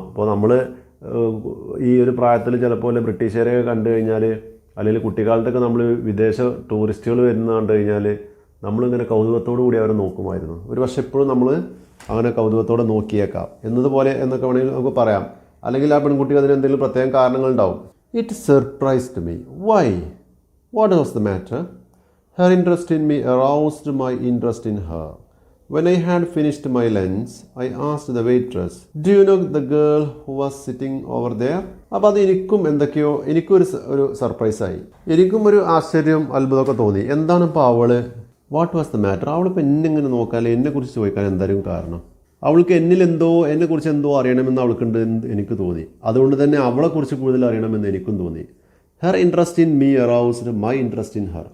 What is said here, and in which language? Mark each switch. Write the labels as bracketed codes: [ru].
[ml] അപ്പോൾ നമ്മൾ ഈ ഒരു പ്രായത്തിൽ ചിലപ്പോൾ ബ്രിട്ടീഷുകാരെയൊക്കെ കണ്ടു കഴിഞ്ഞാൽ, അല്ലെങ്കിൽ കുട്ടിക്കാലത്തൊക്കെ നമ്മൾ വിദേശ ടൂറിസ്റ്റുകൾ വരുന്ന കണ്ടു കഴിഞ്ഞാൽ നമ്മളിങ്ങനെ കൗതുകത്തോടു കൂടി അവരെ നോക്കുമായിരുന്നു. ഒരു പക്ഷേ എപ്പോഴും നമ്മൾ അങ്ങനെ കൗതുകത്തോടെ നോക്കിയേക്കാം എന്നതുപോലെ എന്നൊക്കെ വേണമെങ്കിൽ നമുക്ക് പറയാം. അല്ലെങ്കിൽ ആ പെൺകുട്ടിക്ക് അതിന് എന്തെങ്കിലും പ്രത്യേകം കാരണങ്ങളുണ്ടാവും. [en] It surprised me. Why? What was the matter? Her interest in me aroused my interest in her. When I had finished my lunch, I asked the waitress, "Do you know the girl who was sitting over there?" [ml] അപ്പോൾ അത് എനിക്കൊരു സർപ്രൈസായി. എനിക്കും ഒരു ആശ്ചര്യം അത്ഭുതമൊക്കെ തോന്നി. എന്താണ് ഇപ്പോൾ അവള്? [en] What was the matter? [ml] അവളിപ്പോൾ എന്നെങ്ങനെ നോക്കാൻ, എന്നെക്കുറിച്ച് ചോദിക്കാൻ എന്തായാലും കാരണം? അവൾക്ക് എന്നെക്കുറിച്ച് എന്തോ അറിയണമെന്ന് അവൾക്കുണ്ട് എനിക്ക് തോന്നി. അതുകൊണ്ട് തന്നെ അവളെക്കുറിച്ച് കൂടുതൽ അറിയണമെന്ന് എനിക്കും തോന്നി. [en] Her interest in me aroused my interest in her.